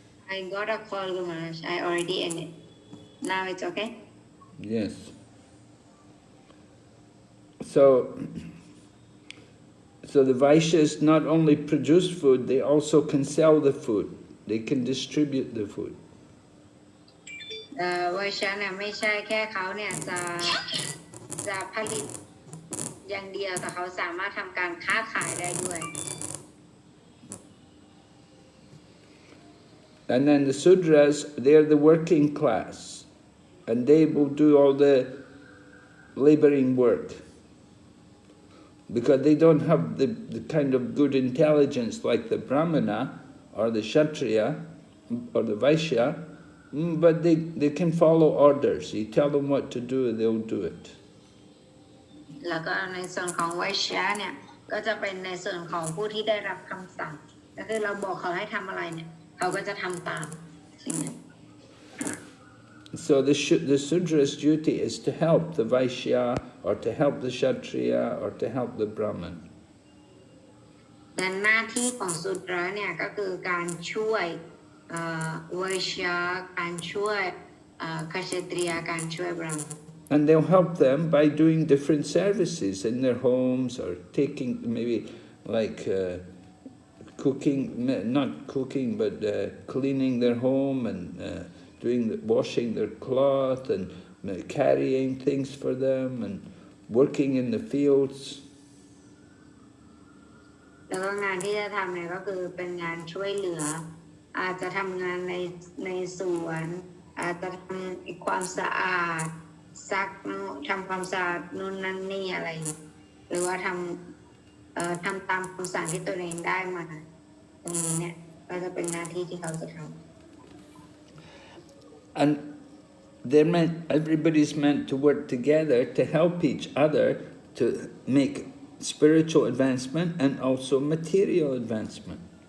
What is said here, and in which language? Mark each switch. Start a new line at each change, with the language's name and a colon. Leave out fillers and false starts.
English: I got a call, Gumash. I already ended. Now it's okay? Yes. So the Vaishyas not only produce food, they also can sell the food. They can distribute the food.
Thai: ไวเชียเนี่ยไม่ใช่แค่เขาเนี่ยจะผลิตอย่างเดียวแต่เขาสามารถทำการค้าขายได้ด้วย
English: And then the Sudras, they're the working class, and they will do all the laboring work. Because they don't have the kind of good intelligence like the Brahmana or the Kshatriya or the Vaishya, but they can follow orders. You tell them what to do, they'll do it.
Thai: แล้วก็ในส่วนของไวเชียเนี่ยก็จะเป็นในส่วนของผู้ที่ได้รับคำสั่งก็คือเราบอกเขาให้ทำอะไรเนี่ยเขาก็จะทำตามสิ่งนั้น
English: So the Sudra's duty is to help the Vaishya or to help the Kshatriya or to help the Brahman.
Thai: แต่หน้าที่ของสุดร้เนี่ยก็คือการช่วยไวเชียการช่วยกษัตริยการช่วยบราหมณ์
English: And they'll help them by doing different services in their homes or taking maybe like cooking, not cooking, but cleaning their home and washing their cloth and carrying things for them and working in the fields.
Thai: แล้วก็งานที่จะทำเนี่ยก็คือเป็นงานช่วยเหลืออาจจะทำงานในสวนอาจจะทำความสะอาดซักทำความสะอาดนู่นนั่นนี่อะไรหรือว่าทำตามคำสั่งที่ตัวเองได้มาตรงนี้เนี่ยก็จะเป็นหน้าที่ที่เขาจะทำ
English: And everybody's meant to work together to help each other to make spiritual advancement and also material advancement.